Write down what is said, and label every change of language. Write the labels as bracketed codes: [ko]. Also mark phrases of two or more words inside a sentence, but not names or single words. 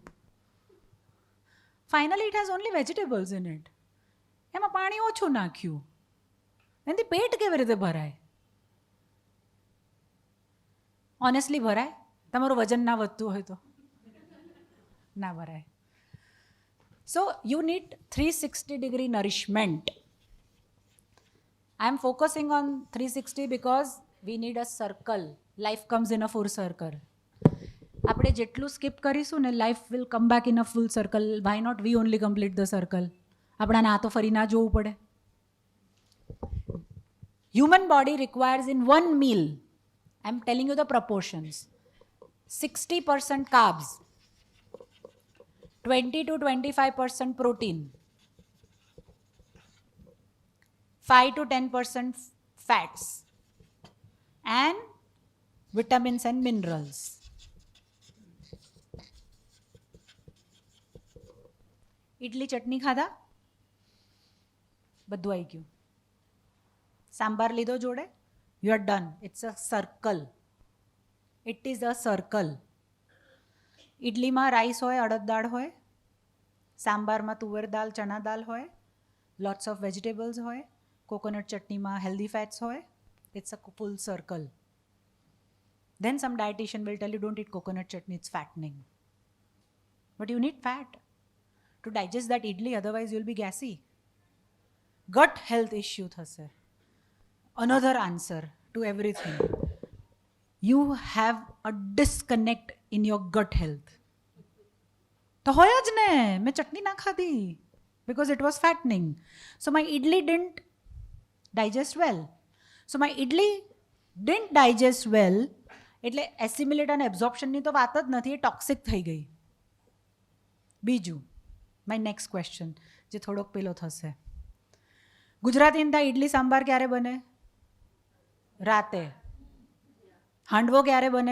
[en] Finally it has only vegetables in it. [gu] એમાં પાણી ઓછું નાખ્યું, એનાથી પેટ કેવી રીતે ભરાય? ઓનેસ્ટલી ભરાય? તમારું વજન ના વધતું હોય તો ના ભરાય. [en] So you need 360-degree nourishment. I am focusing on 360 because we need a circle. Life comes in a full circle. [gu] આપણે જેટલું સ્કીપ કરીશું ને, [en] life will come back in a full circle. Why not we only complete the circle? [gu] આપણાને આ તો ફરી ના જોવું પડે. [en] Human body requires in 1 meal, I am telling you the proportions: 60% carbs, 20 to 25% protein, 5 to 10% fats, and vitamins and minerals. [gu] ઇડલી ચટણી ખાધા, બધું આવી ગયું. સાંભાર લીધો જોડે, [en] you are done. It's a circle. It is a circle. [gu] ઇડલીમાં રાઈસ હોય, અડદ દાળ હોય, સાંભારમાં તુવેર દાળ, ચણા દાળ હોય, [en] lots of vegetables [gu] હોય, કોકોનટ ચટણીમાં [en] healthy fats [gu] હોય. [en] It's a full circle. Then some dietitian will tell you don't eat coconut chutney, it's fattening. But you need fat to digest that idli, otherwise you'll be gassy. Gut health issue thase. Another answer to everything. You have a disconnect in your gut health. [gu] તો હોય જ ને, મેં ચટણી ના ખાધી [en] because it was fattening. So my idli didn't digest well. So my idli didn't digest well, [gu] એટલે એસિમિલેટ અને એબ્ઝોર્પ્શનની તો વાત જ નથી, એ ટોક્સિક થઈ ગઈ. બીજું, [en] my next question [gu] જે થોડોક પેલો થશે. ગુજરાતીને ત્યાં ઇડલી સાંભાર ક્યારે બને? રાતે. હાંડવો ક્યારે બને?